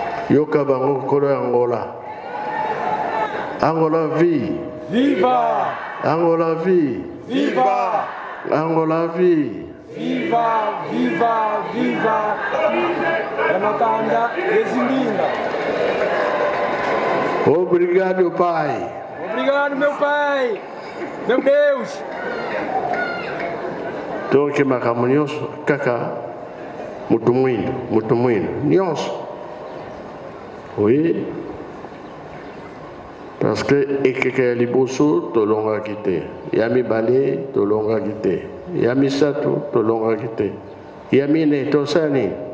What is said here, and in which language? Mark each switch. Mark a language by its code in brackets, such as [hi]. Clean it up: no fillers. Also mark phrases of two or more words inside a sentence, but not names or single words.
[ln] yoka bango kolo ya Angola. [pt] Angola vie. Viva! Angola vie. Viva! Angola vie. Viva! Viva! Viva! Ramatanda Rezilinga. Obrigado, Pai. Obrigado, meu Pai. Meu Deus. [ln] Donc makambo nyonso kaka mutu mwino nyonso. [fr] Oui. Parce que [ln] ekeke ya liboso tolongaki te, ya mibale tolongaki te, ya misato tolongaki te, ya mine tosani.